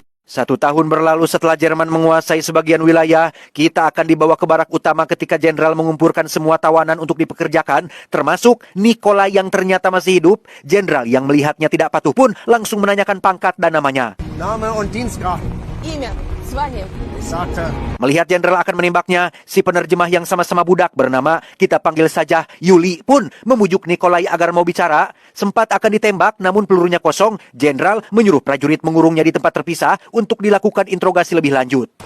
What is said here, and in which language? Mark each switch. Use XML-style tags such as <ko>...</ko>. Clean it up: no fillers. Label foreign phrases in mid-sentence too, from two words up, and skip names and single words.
<id>1 tahun berlalu setelah Jerman menguasai sebagian wilayah, kita akan dibawa ke barak utama ketika jenderal mengumpulkan semua tawanan untuk dipekerjakan, termasuk Nikolai yang ternyata masih hidup. Jenderal yang melihatnya tidak patuh pun langsung menanyakan pangkat dan namanya.</id> <de>Name und Dienstgrad.</de> <ru>Имя, звание.</ru> <de>Sagte.</de> <id>Melihat jenderal akan menembaknya, si penerjemah yang sama-sama budak bernama, kita panggil saja Yuli, pun memujuk Nikolai agar mau bicara. Sempat akan ditembak, namun pelurunya kosong. Jenderal menyuruh prajurit mengurungnya di tempat terpisah untuk dilakukan interogasi lebih lanjut.</id>